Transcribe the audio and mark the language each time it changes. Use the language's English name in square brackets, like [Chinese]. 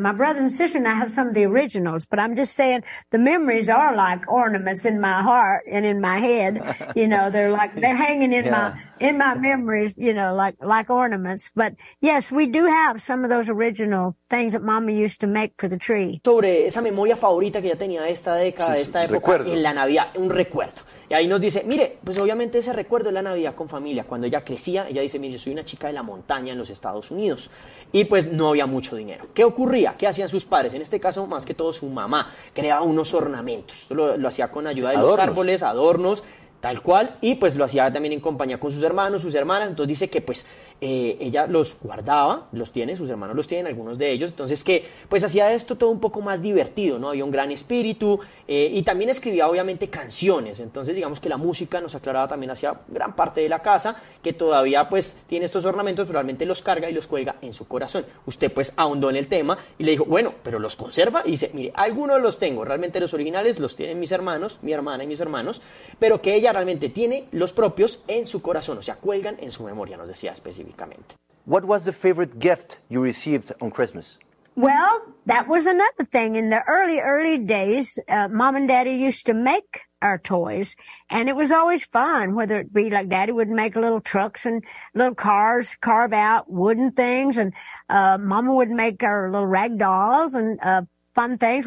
[English] My brother and sister and I have some of the originals, but I'm just saying the memories are like ornaments in my heart and in my head. You know, they're like, they're hanging in my memories, you know, like ornaments. But yes, we do have some of those original things that Mama used to make for the tree. [Spanish] Sobre esa memoria favorita que ya tenía esta década, esta época, recuerdo. En la Navidad, un recuerdo. Y ahí nos dice, mire, pues obviamente ese recuerdo es la Navidad con familia. Cuando ella crecía, ella dice, mire, soy una chica de la montaña en los Estados Unidos. Y pues no había mucho dinero. ¿Qué ocurría? ¿Qué hacían sus padres? En este caso, más que todo, su mamá creaba unos ornamentos. Lo hacía con ayuda de los árboles, adornos, tal cual. Y pues lo hacía también en compañía con sus hermanos, sus hermanas. Entonces dice que pues ella los guardaba, los tiene, sus hermanos los tienen, algunos de ellos. Entonces que pues hacía esto todo un poco más divertido, ¿no? Había un gran espíritu y también escribía obviamente canciones. Entonces digamos que la música nos aclaraba también hacia gran parte de la casa, que todavía pues tiene estos ornamentos, pero realmente los carga y los cuelga en su corazón. Usted pues ahondó en el tema y le dijo, bueno, pero los conserva. Y dice, mire, algunos los tengo, realmente los originales los tienen mis hermanos, mi hermana y mis hermanos, pero que ella realmente tiene los propios en su corazón, o sea, cuelgan en su memoria, nos decía específicamente. [English] What was the favorite gift you received on Christmas? Well, that was another thing. In the early days, Mom and Daddy used to make our toys, and it was always fun, whether it be like Daddy would make little trucks and little cars, carve out wooden things, and Mama would make our little rag dolls and fun things.